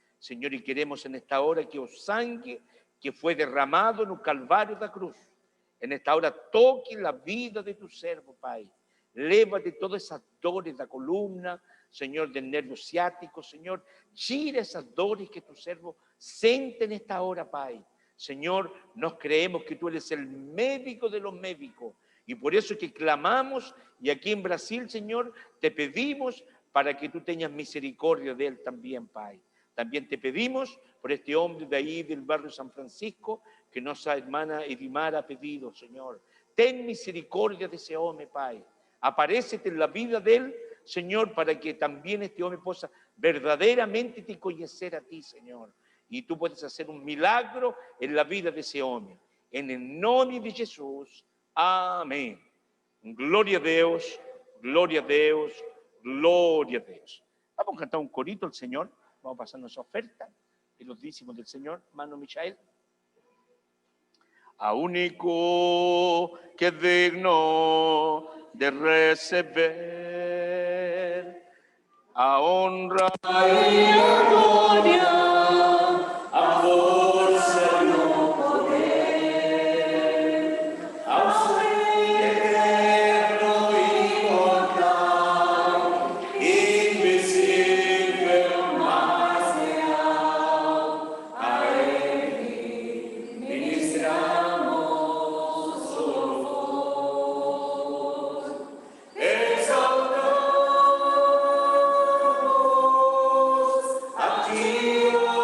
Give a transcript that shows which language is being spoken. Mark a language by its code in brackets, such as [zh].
[pt] Senhor, e queremos nesta hora que o sangue que foi derramado no Calvário da cruz, nesta hora toque a vida de tu servo, Pai. Leva-te todas essas dores da coluna, Senhor, [es] del nervio ciático, [pt] Senhor. Tira essas dores que tu servo sente nesta hora, Pai. [es] Senhor, nós creemos que tu eres el médico de los médicos, y por eso que clamamos, y aquí en Brasil, Señor, te pedimos para que tú tengas misericordia de él también, Pai. También te pedimos por este hombre de ahí del barrio San Francisco, que nuestra hermana Edimar ha pedido, Señor. Ten misericordia de ese hombre, Pai. Aparécete en la vida de él, Señor, para que también este hombre pueda verdaderamente te conocer a ti, Señor. Y tú puedes hacer un milagro en la vida de ese hombre. En el nombre de Jesús. Amén. [pt] Gloria a Deus, gloria a Deus, gloria a Deus. [es] Vamos a cantar un corito al Señor. Vamos a pasar nuestra oferta y los dízimos del Señor. Hermano Michael. A único que es digno de recibir a honra y a gloria, [pt] a força e o poder, ao Ser eterno e imortal, invisível, mas real, a Ele ministramos louvor, exaltamos a Ti.